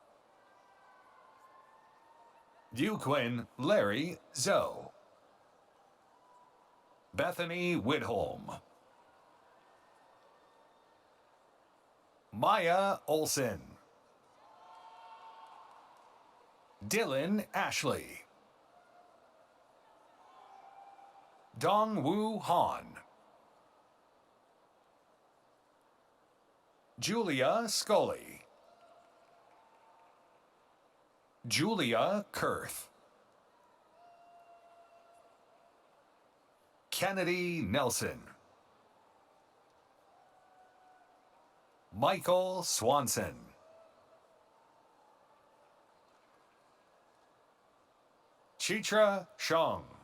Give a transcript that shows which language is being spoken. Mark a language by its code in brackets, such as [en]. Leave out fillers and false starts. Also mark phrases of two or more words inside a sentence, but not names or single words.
[en] Duquin Larry Zoe. Bethany Whitholm. Maya Olson. Dylan Ashley. Dong Woo Han. Julia Scully. Julia Kurth. Kennedy Nelson. Michael Swanson. Chitra Shong.